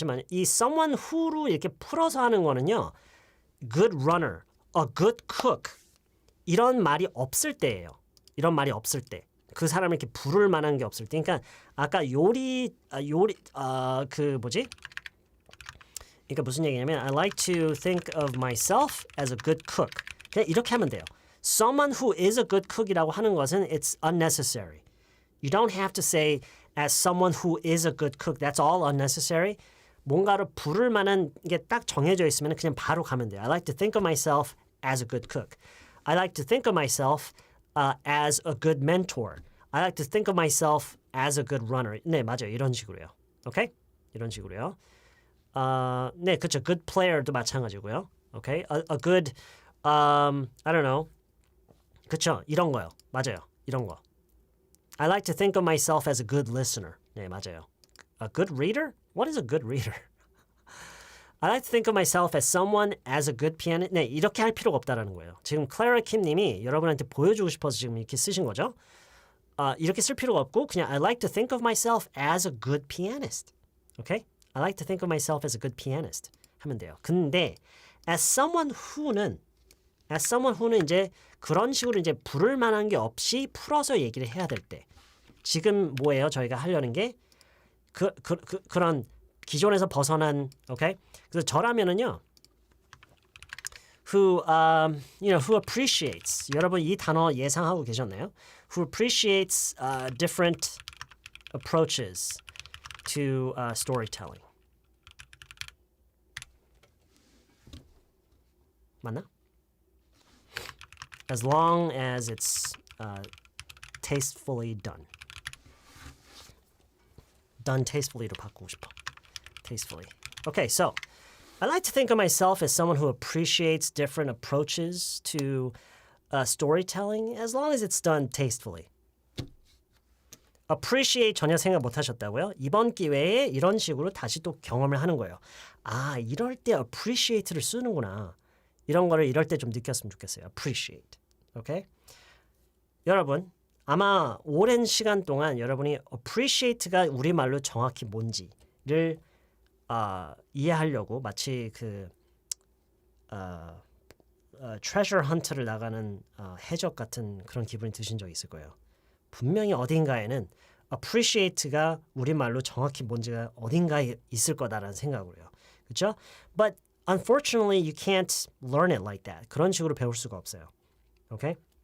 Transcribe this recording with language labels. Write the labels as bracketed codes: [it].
[ko] 이 someone who로 이렇게 풀어서 하는 거는요. [en] good runner, a good cook [ko] 이런 말이 없을 때예요. 이런 말이 없을 때. 그 사람을 이렇게 부를 만한 게 없을 때. 그러니까 아까 그러니까 무슨 얘기냐면 [en] I like to think of myself as a good cook. [ko] 그냥 이렇게 하면 돼요. [en] Someone who is a good cook [ko] 이라고 하는 것은 [en] it's unnecessary. You don't have to say as someone who is a good cook. That's all unnecessary. [ko] 뭔가를 부를 만한 게 딱 정해져 있으면 그냥 바로 가면 돼요. [en] I like to think of myself as a good cook. I like to think of myself as a good mentor. I like to think of myself as a good runner. [ko] 네, 맞아요. 이런 식으로요. 오케이? 이런 식으로요. 네, 그렇죠. Good player도 마찬가지고요. 오케이? [en] A good, I don't know. [ko] 그렇죠. 이런 거요. 맞아요. 이런 거. [en] I like to think of myself as a good listener. [ko] 네, 맞아요. [en] A good reader? What is a good reader? I like to think of myself as someone as a good pianist. [ko] 네, 이렇게 할 필요가 없다라는 거예요. 지금 클래라 킴 님이 여러분한테 보여주고 싶어서 지금 이렇게 쓰신 거죠. 이렇게 쓸 필요가 없고 그냥 [en] I like to think of myself as a good pianist. Okay? I like to think of myself as a good pianist. [ko] 하면 돼요. 근데 as someone who는 이제 그런 식으로 이제 부를 만한 게 없이 풀어서 얘기를 해야 될 때 지금 뭐예요? 저희가 하려는 게 그런 기존에서 벗어난 okay? 그래서 저라면은요. [en] who appreciates [ko] 여러분 이 단어 예상하고 계셨나요? [en] who appreciates different approaches to storytelling. [ko] 맞나? [en] As long as it's tastefully done. Done tastefully [ko] 로 바꾸고 싶어. [en] Tastefully. Okay, so I like to think of myself as someone who appreciates different approaches to storytelling as long as it's done tastefully. [ko] appreciate 전혀 생각 못 하셨다고요? 이번 기회에 이런 식으로 다시 또 경험을 하는 거예요. 아, 이럴 때 appreciate를 쓰는구나. 이런 거를 이럴 때 좀 느꼈으면 좋겠어요. appreciate. 오케이? 여러분, 아마 오랜 시간 동안 여러분이 appreciate가 우리말로 정확히 뭔지를 이해하려고 마치 treasure hunt를 나가는 해적 같은 그런 기분이 드신 적 있을 거예요. 분명히 어딘가에는 appreciate가 우리말로 정확히 뭔지가 어딘가에 있을 거다라는 생각으로요. 그렇죠? [en] But unfortunately you can't learn it like that. [ko] 그런 식으로 배울 수가 없어요. 오케이?